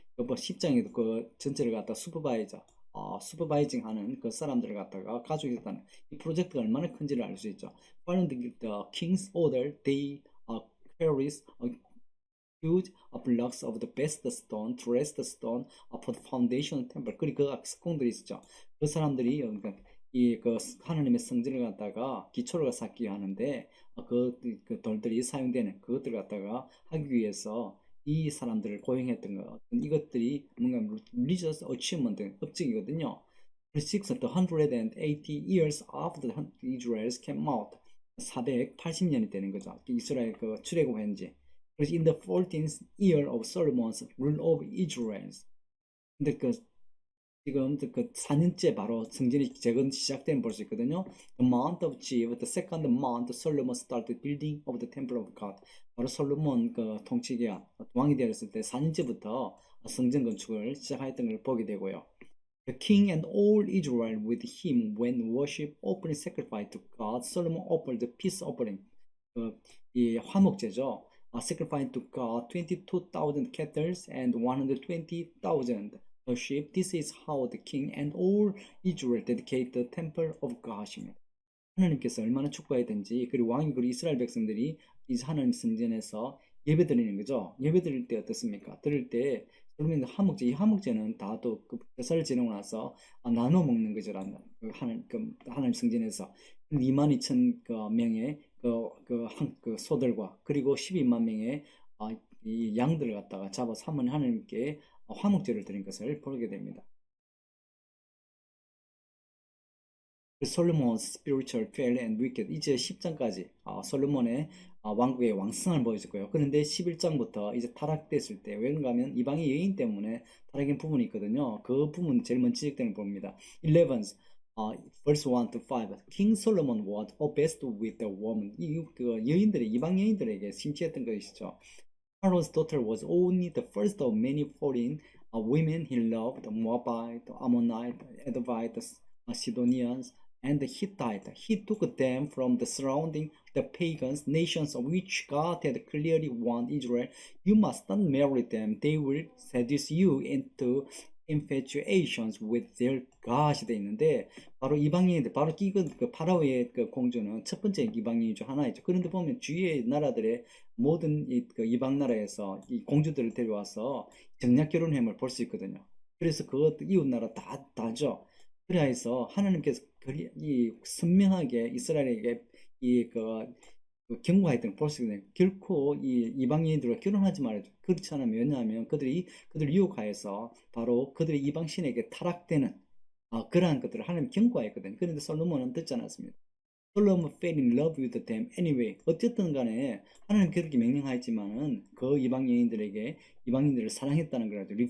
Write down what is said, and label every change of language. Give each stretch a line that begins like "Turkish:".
Korean: 뭐 10장에도 그 전체를 갖다 슈퍼바이징 하는 그 사람들을 갖다가 가지고 있다는 이 프로젝트가 얼마나 큰지를 알 수 있죠.
English: Following the king's order, they carries huge blocks of the best stone, dressed stone for the foundation temple.
Korean: 그리고 그 석공들이 있었죠. 그 사람들이 그러니까 이그 하나님의 성전을 갖다가 기초를 쌓기 하는데 그 돌들이 사용되는 그것들을 갖다가 하기 위해서 이 사람들을 고용했던 것 이것들이 뭔가
English: religious achievement
Korean: 업적이거든요.
English: 680 years after the Israel's came out
Korean: 480년이 되는 거죠. 이스라엘 그 출애굽한 지.
English: 그래서 in the 14th year of Solomon's rule of Israel.
Korean: 근데 지금 그 4년째 바로 성전이 재건 시작된 볼 수 있거든요.
English: The month of Ziv, the second month, Solomon started building of the temple of God.
Korean: 바로 솔로몬 그 통치기가 왕이 되었을 때 4년째부터 성전 건축을 시작했던 걸 보게 되고요.
English: The king and all Israel with him when worship offering sacrifice to God, Solomon offered the peace offering.
Korean: 이 화목제죠.
English: Sacrifice to God 22,000 cattle and 120,000 sheep. This is how the king and all Israel dedicate the temple of God입니다.
Korean: 하나님께서 얼마나 축복하든지 그리고 왕이 그리고 이스라엘 백성들이 이 하나님 성전에서 예배 드리는 거죠. 예배 드릴 때 어떻습니까? 드릴 때 그러면 화목제, 이 화목제는 다또그 제사를 지내고 나서 나눠 먹는 거죠라는 하나님 성전에서 22,000 명의 그 소들과 그리고 12만 명의 이 양들을 갖다가 잡아서 하나님께 화목제를 드린 것을 보게 됩니다. 솔로몬's
English: spiritual fail and wicked
Korean: 이제 10장까지 솔로몬의 왕국의 왕성을 보여줬고요. 그런데 11장부터 이제 타락됐을 때 왜그런가 하면 이방의 여인 때문에 타락한 부분이 있거든요. 그 부분 제일 먼저 지적되는 걸 봅니다.
English: 11 verse 1 to 5 King Solomon was obsessed with the woman
Korean: 그 여인들의 이방 여인들에게 심취했던 것이죠.
English: Pharaoh's daughter was only the first of many foreign women he loved, Moabite, Ammonite, Edovite, Sidonians, and the Hittite. He took them from the surrounding the pagans nations of which God had clearly warned Israel. You must not marry them. They will seduce you into infatuations with their gods
Korean: 돼 있는데 바로 이방인인데 바로 이건 그 파라오의 그 공주는 첫 번째 이방인 중 하나이죠. 그런데 보면 주위의 나라들의 모든 그 이방 나라에서 이 공주들을 데려와서 정략 결혼함을 볼 수 있거든요. 그래서 그것 이웃 나라 다 다죠. 그래서 하나님께서 이 선명하게 이스라엘에게 그 경고했던 걸 볼 수 있는 결코 이 이방인들과 결혼하지 말아요. 그렇지 않으면 왜냐하면 그들을 유혹하여서 바로 그들의 이방신에게 타락되는 그러한 것들을 하나님 경고했거든요. 그런데 솔로몬은 듣지 않았습니다.
English: 솔로몬 fell in love with them anyway.
Korean: 어쨌든 간에 하나님 그렇게 명령하였지만은 그 이방인들을 사랑했다는 거라죠.